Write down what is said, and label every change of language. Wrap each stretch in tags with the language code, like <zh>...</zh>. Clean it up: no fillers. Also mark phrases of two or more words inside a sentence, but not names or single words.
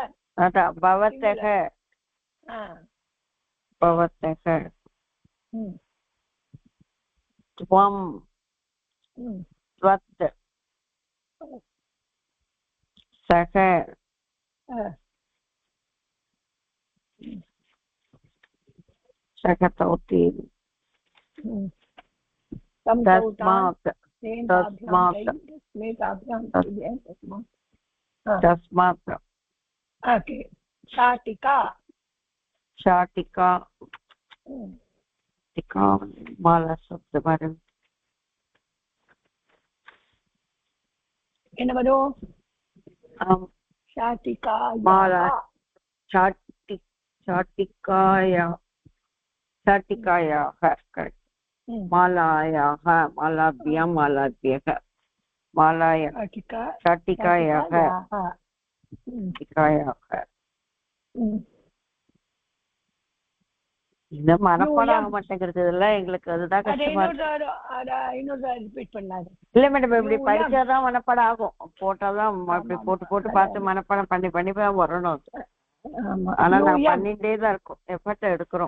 <sa>अतः भवतः भवतः त्वं त्वत् सः सकतौति तस्मात् तस्मात् ओके शाटिका शाटिका टिका माला शब्द मैडम</sa> <ta>என்ன வரும் शाटिका</ta> <sa>माला शाटिकायाः करेक्ट मालायाः मालाभ्यां मालाभ्यः मालायाः शाटिकायाः</sa> <ta>இந்த மனப்பாடம் ஆக மாட்டேங்கிறது இதெல்லாம் எங்களுக்கு அதுதான் கஷ்டமா இல்ல மேடம் இப்படி படிச்சாதான் மனப்பாடம் ஆகும் போட்டாதான் இப்படி போட்டு பார்த்து மனப்பாடம் பண்ணி வரணும் ஆனா நான் பண்ணிட்டே தான் இருக்கோம் எஃபர்ட் எடுக்கிறோம்</ta>